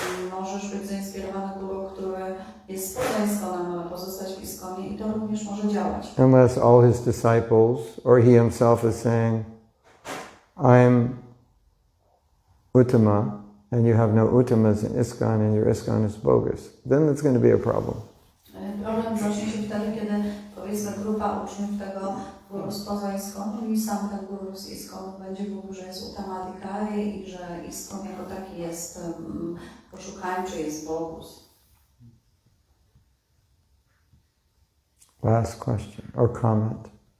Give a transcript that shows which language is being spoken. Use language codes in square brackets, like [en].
[pl] Możesz być zainspirowany guru, który jest poza ISKCONem, ale pozostać w ISKCOnie i to również może działać. [en] Unless all his disciples or he himself is saying, I'm Uttama, and you have no Uttamas in ISKCON and your ISKCON is bogus. Then it's going to be a problem. [pl] Problem zacznie się wtedy, kiedy powiedzmy grupa uczniów tego guru spoza ISKCONu i sam ten guru z ISKCONu będzie mówił, że jest uttamadhikari i że ISKCON jako taki jest poszukańczy, jest bogus. [en] Last question or comment.